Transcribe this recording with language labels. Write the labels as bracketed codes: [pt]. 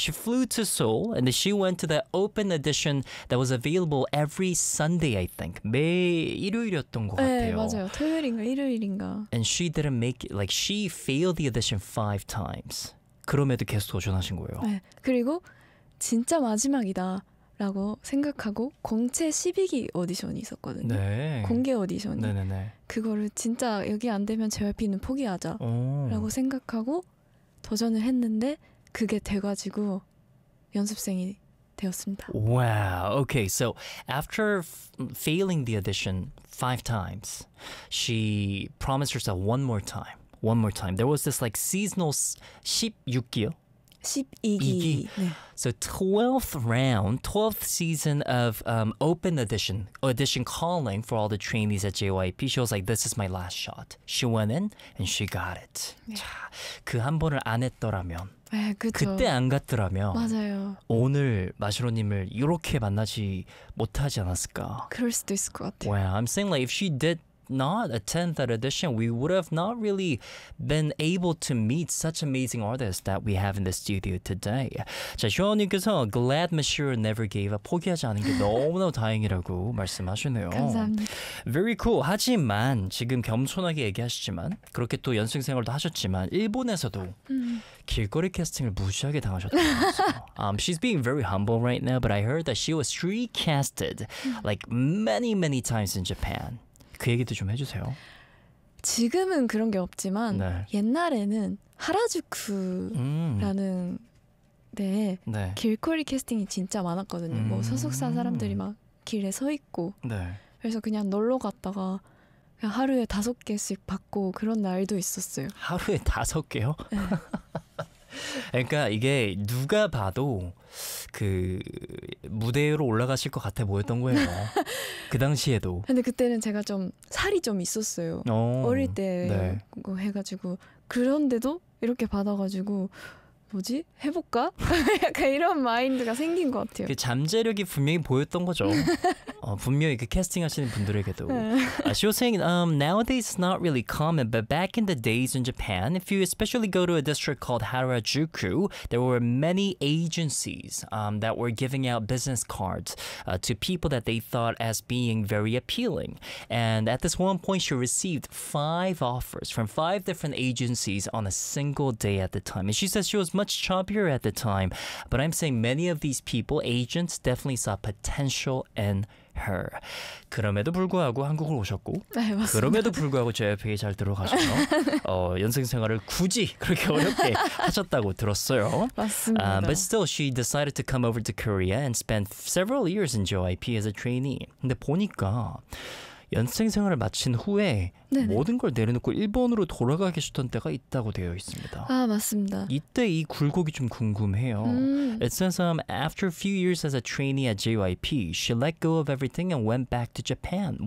[en] She flew to Seoul and she went to the open audition that was available every Sunday, I think. [ko] 매 일요일이었던 것 같아요. 네, 맞아요. 토요일인가 일요일인가. [en] And she didn't make it, like she failed the audition 5 times. [ko] 그럼에도 계속 도전하신 거예요. 네, 그리고 진짜 마지막이다 라고 생각하고 공채 12기 오디션이 있었거든요. 네. 공개 오디션이. 네네네. 그거를 진짜 여기 안 되면 JYP는 포기하자 오. 라고 생각하고 도전을 했는데 그게 돼가지고 연습생이 되었습니다. [en] Wow. Okay. So after failing the audition 5 times, she promised herself one more time. One more time. There was this like seasonal [ko] 16기요? 12기. 2기. 네. [en] So 12th round, 12th season of open audition, audition calling for all the trainees at JYP. She was like, this is my last shot. She went in and she got it. [ko] 자, 그 한 번을 안 했더라면, 네, 그쵸. 그때 안 갔더라면, 맞아요. 오늘 마시로님을 이렇게 만나지 못하지 않았을까? 그럴 수도 있을 것 같아요. [en] Well, I'm saying like if she did not attend that audition, we would have not really been able to meet such amazing artists that we have in the studio today. [ko] 자, 쇼원님께서 [en] Glad Monsieur never gave up, [ko] 포기하지 않은 게 너무너무 다행이라고 말씀하시네요. 감사합니다. [en] Very cool. [ko] 하지만 지금 겸손하게 얘기하셨지만 그렇게 또 연습 생활도 하셨지만 일본에서도 길거리 캐스팅을 무시하게 당하셨다면서. [en] She's being very humble right now, but I heard that she was street casted like many, many times in Japan. [ko] 그 얘기도 좀 해주세요. 지금은 그런 게 없지만 네. 옛날에는 하라주쿠라는 데에 네. 길거리 캐스팅이 진짜 많았거든요. 뭐 소속사 사람들이 막 길에 서 있고 네. 그래서 그냥 놀러 갔다가 그냥 하루에 다섯 개씩 받고 그런 날도 있었어요. 하루에 다섯 개요? 네. 그러니까 이게 누가 봐도 그 무대로 올라가실 것 같아 보였던 거예요. 그 당시에도. 근데 그때는 제가 좀 살이 좀 있었어요. 어릴 때 네. 해가지고 그런데도 이렇게 받아가지고 뭐지? 해볼까? 약간 이런 마인드가 생긴 것 같아요. 그 잠재력이 분명히 보였던 거죠. 분명히 그 캐스팅 하시는 분들에게도. [en] She was saying, nowadays it's not really common, but back in the days in Japan, if you especially go to a district called Harajuku, there were many agencies that were giving out business cards to people that they thought as being very appealing. And at this one point, she received 5 offers from 5 different agencies on a single day at the time. And she says she was much chubbier at the time, but I'm saying many of these people, agents, definitely saw potential in her. [ko] 그럼에도 불구하고 한국을 오셨고 네, 그럼에도 불구하고 JYP에 잘 들어가셔서 연습 생활을 굳이 그렇게 어렵게 하셨다고 들었어요. 맞습니다. [en] But still, she decided to come over to Korea and spend several years in JYP as a trainee. [ko] 근데 보니까 연습 생활을 마친 후에 네네. 모든 걸 내려놓고 일본으로 돌아가 계셨던 때가 있다고 되어 있습니다. 아, 맞습니다. 이때 이 굴곡이 좀 궁금해요. [en] It says, after a few years as a trainee at JYP, she let go of everything and went back to Japan.